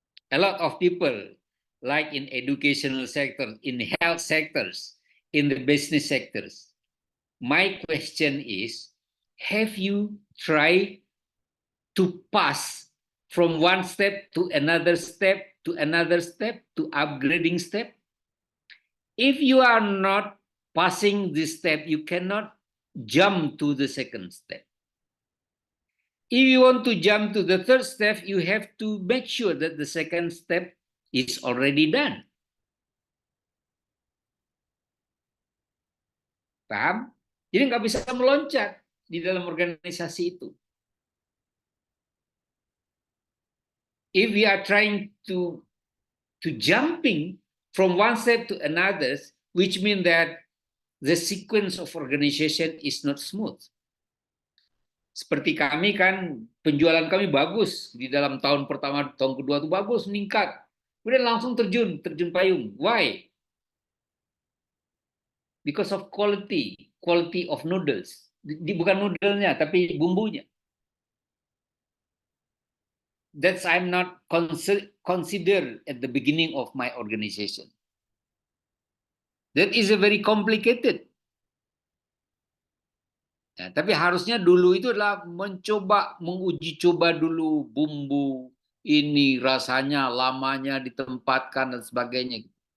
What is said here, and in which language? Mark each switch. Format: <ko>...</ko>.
<en>A lot of people, like in educational sector, in health sectors, in the business sectors, my question is, have you tried to pass from one step to another step to another step to upgrading step? If you are not passing this step, you cannot jump to the second step. If you want to jump to the third step, you have to make sure that the second step is already done.</en> <id>Paham? Jadi nggak bisa meloncat di dalam organisasi itu.</id> <en>If we are trying to jumping from one step to another, which means that the sequence of organization is not smooth.</en> <id>Seperti kami kan, penjualan kami bagus di dalam tahun pertama, tahun kedua itu bagus, meningkat. Kemudian langsung terjun payung. Why?</id> <en>Because of quality of noodles.</en> <id>Bukan noodlenya, tapi bumbunya.</id> <en>That's I'm not considered at the beginning of my organization. That is a very complicated.</en> <id>Nah, tapi harusnya dulu itu adalah menguji coba dulu bumbu ini, rasanya, lamanya ditempatkan dan sebagainya.</id>